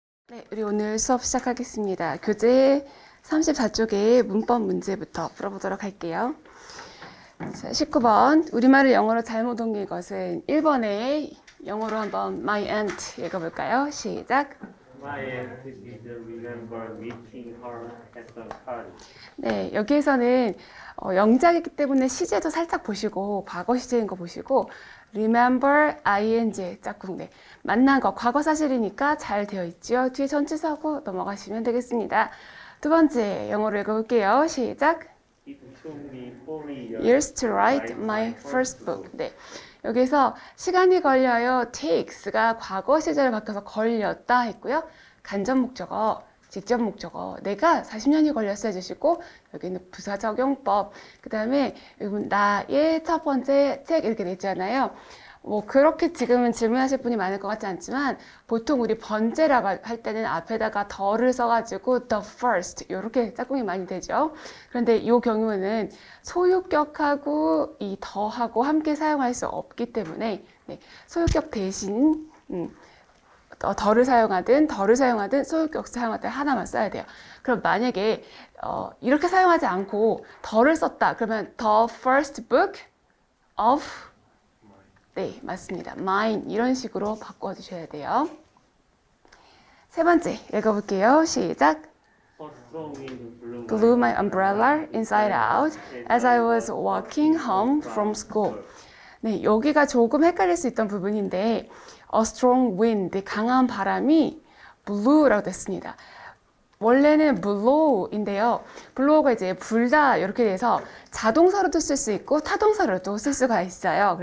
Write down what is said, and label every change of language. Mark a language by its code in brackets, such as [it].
[ko] 네, 우리 오늘 수업 시작하겠습니다. 교재 34쪽의 문법 문제부터 풀어보도록 할게요. 자, 19번. 우리말을 영어로 잘못 옮긴 것은 1번에 영어로 한번 [en] my aunt [ko] 읽어볼까요? 시작. [en] My aunt did remember meeting her at the party. [ko] 네, 여기에서는 영작이기 때문에 시제도 살짝 보시고 과거 시제인 거 보시고 remember ing 짝꿍 네, 만난 거 과거 사실이니까 잘 되어 있죠. 뒤에 전치사하고 넘어가시면 되겠습니다. 두 번째 영어로 읽어볼게요. 시작. [en] It took me 4 Years to write my first book. [ko] 네, 여기서 시간이 걸려요. takes가 과거 시제를 바꿔서 걸렸다 했고요. 간접 목적어, 직접 목적어. 내가 40년이 걸렸어 해주시고 여기는 부사 적용법. 그 다음에 나의 첫 번째 책 이렇게 돼 있잖아요. 뭐 그렇게 지금은 질문하실 분이 많을 것 같지 않지만 보통 우리 번째라고 할 때는 앞에다가 더를 써가지고 [en] the first [ko] 이렇게 짝꿍이 많이 되죠. 그런데 이 경우는 소유격하고 이 더하고 함께 사용할 수 없기 때문에 네, 소유격 대신 더를 사용하든 소유격 사용하든 하나만 써야 돼요. 그럼 만약에 이렇게 사용하지 않고 더를 썼다 그러면 [en] the first book of [ko] 네, 맞습니다. mine 이런 식으로 바꿔주셔야 돼요. 세 번째 읽어볼게요. 시작. [en] A strong wind Blew my umbrella inside out as I was walking home from school. [ko] 네, 여기가 조금 헷갈릴 수 있던 부분인데 [en] a strong wind, [ko] 강한 바람이 blue라고 됐습니다. 원래는 blow인데요. blow가 이제 불다 이렇게 돼서 자동사로도 쓸 수 있고 타동사로도 쓸 수가 있어요.